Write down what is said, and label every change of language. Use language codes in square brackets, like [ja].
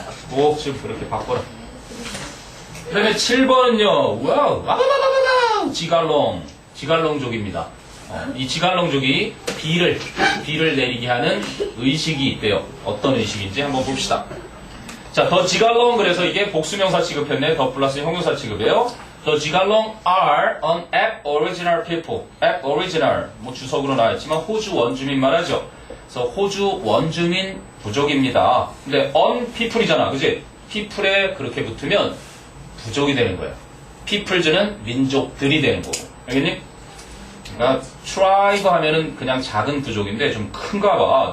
[ko] 꼭 지금 그렇게 바꿔라. 그 다음에 7번은요. 와우. 와와와와와 지갈롱족입니다. 이 지갈롱족이 비를 내리게 하는 의식이 있대요. 어떤 의식인지 한번 봅시다. 자, 더 지갈롱 그래서 이게 복수명사 취급했네. 더 플러스 형용사 취급이에요. [en] The 지갈롱 are an aboriginal people. [ko] aboriginal 뭐 주석으로 나왔지만 호주 원주민 말하죠. 그래서 호주 원주민 부족입니다. 근데 on people이잖아, 그지? people에 그렇게 붙으면 부족이 되는 거야. peoples는 민족들이 되는 거고, 알겠니? 그러니까 tribe 하면은 그냥 작은 부족인데 좀 큰가 봐.